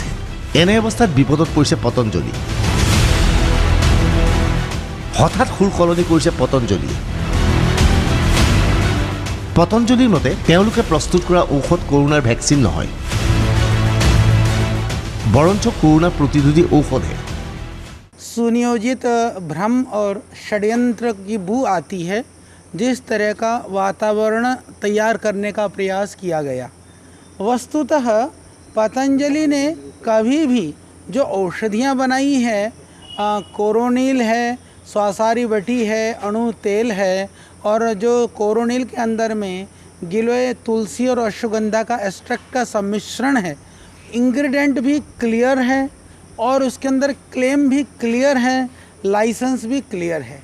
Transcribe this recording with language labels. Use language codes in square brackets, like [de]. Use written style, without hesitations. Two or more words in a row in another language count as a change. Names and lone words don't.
[as] এনে অৱস্থাত বিপদত পৰিছে পতঞ্জলি। হঠাৎ সুৰ সলনি কৰিছে পতঞ্জলিয়ে। পতঞ্জলিৰ মতে তেওঁলোকে প্ৰস্তুত কৰা ঔষধ কৰোনাৰ ভেকচিন নহয়, বৰঞ্চ কৰোনা প্ৰতিৰোধী ঔষধহে। [hi] सुनियोजित भ्रम और षड्यंत्र की बू आती है जिस तरह का वातावरण तैयार करने का प्रयास किया गया। वस्तुतः पतंजलि ने कभी भी जो औषधियाँ बनाई है, कोरोनिल है, स्वासारी बटी है, अणु तेल है, और जो कोरोनिल के अंदर में गिलोय, तुलसी और अश्वगंधा का एक्सट्रैक्ट का सम्मिश्रण है, इंग्रेडिएंट भी क्लियर है और उसके अंदर क्लेम भी क्लियर है, लाइसेंस भी क्लियर है।